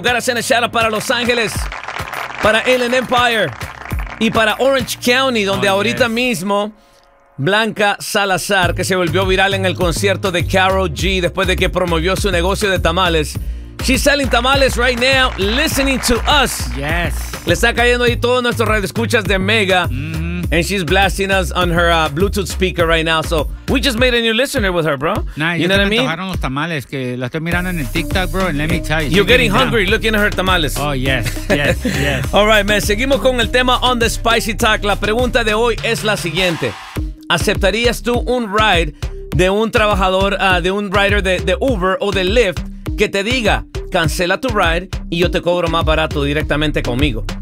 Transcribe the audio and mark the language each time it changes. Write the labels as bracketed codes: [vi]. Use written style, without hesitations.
[en] Gotta send a shout out [es] para Los Ángeles, para Inland Empire y para Orange County, donde ahorita mismo Blanca Salazar, que se volvió viral en el concierto de Karol G después de que promovió su negocio de tamales. [en] She's selling tamales right now, listening to us. Yes. [es] Le está cayendo ahí todo nuestro radioescuchas de Mega. [en] And she's blasting us on her Bluetooth speaker right now. So we just made a new listener with her, bro. Nah, you know what I mean? [es] Bajaron los tamales que la estoy mirando en el TikTok, bro. [en] And let me tell you. You're getting hungry looking at her tamales. Oh, yes, yes, yes. All right, man. [es] Seguimos con el tema [en] on the spicy talk. [es] La pregunta de hoy es la siguiente. ¿Aceptarías tú un ride de un trabajador, de un rider de Uber o de Lyft que te diga, cancela tu ride y yo te cobro más barato directamente conmigo?